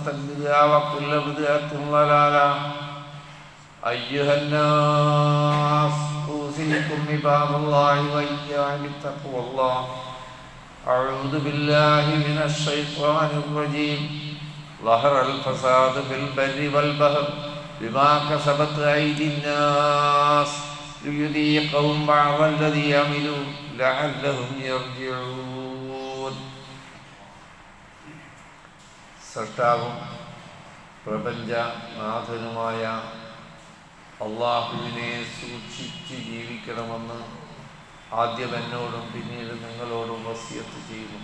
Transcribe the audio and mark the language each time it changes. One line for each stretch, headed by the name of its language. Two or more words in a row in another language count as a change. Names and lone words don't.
Arabic: بدعة وكل بدعة ضلالة أيها الناس أوصيكم عباد الله وإياي بتقوى الله أعوذ بالله من الشيطان الرجيم ظهر الفساد في البر والبحر بما كسبت أيدي الناس ليذيقهم بعض الذي عملوا لعلهم يرجعون.
Malayalam: സൃഷ്ടാവും പ്രപഞ്ചനാഥനുമായ അള്ളാഹുവിനെ സൂക്ഷിച്ച് ജീവിക്കണമെന്ന് ആദ്യം എന്നോടും പിന്നീട് നിങ്ങളോടും വസിയത്ത് ചെയ്യുന്നു.